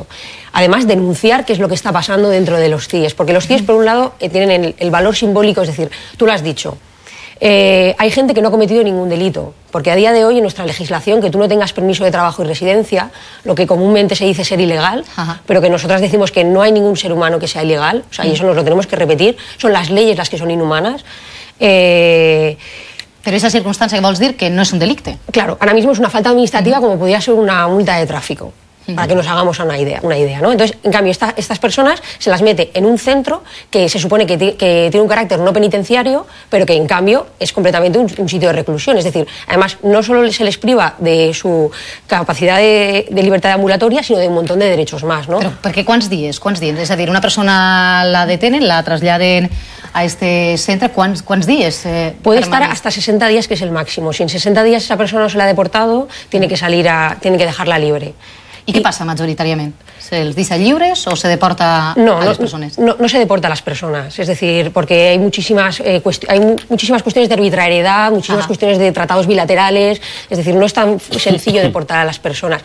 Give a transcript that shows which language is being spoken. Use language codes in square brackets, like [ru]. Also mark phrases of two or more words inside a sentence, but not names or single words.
[es] Además, denunciar qué es lo que está pasando dentro de los CIES, porque los CIES, por un lado, tienen el valor simbólico, es decir, tú lo has dicho, hay gente que no ha cometido ningún delito, porque a día de hoy en nuestra legislación que tú no tengas permiso de trabajo y residencia, lo que comúnmente se dice ser ilegal, pero que nosotras decimos que no hay ningún ser humano que sea ilegal, o sea, y eso nos lo tenemos que repetir, son las leyes las que son inhumanas. Pero esa circunstancia [ca] que vols dir que no es un delicte. [es] Claro, ahora mismo es una falta administrativa como podría ser una multa de tráfico. para que nos hagamos una idea, ¿no? Entonces, en cambio, estas personas se las mete en un centro que se supone que tiene un carácter no penitenciario, pero que en cambio es completamente un sitio de reclusión. Es decir, además, no solo se les priva de su capacidad de libertad ambulatoria, sino de un montón de derechos más, ¿no? [ca] Però per què quants dies? És a dir, una persona la detenen, la traslladen a este centre, [es] ¿cuántos días? Puede estar hasta 60 días, que es el máximo. Si en 60 días esa persona no se la ha deportado, tiene que dejarla libre. ¿Y qué pasa mayoritariamente? ¿Se les dice libres o se deporta a las personas? No se deporta a las personas, es decir, porque hay muchísimas cuestiones de arbitrariedad, muchísimas cuestiones de tratados bilaterales, es decir, no es tan sencillo deportar a las personas.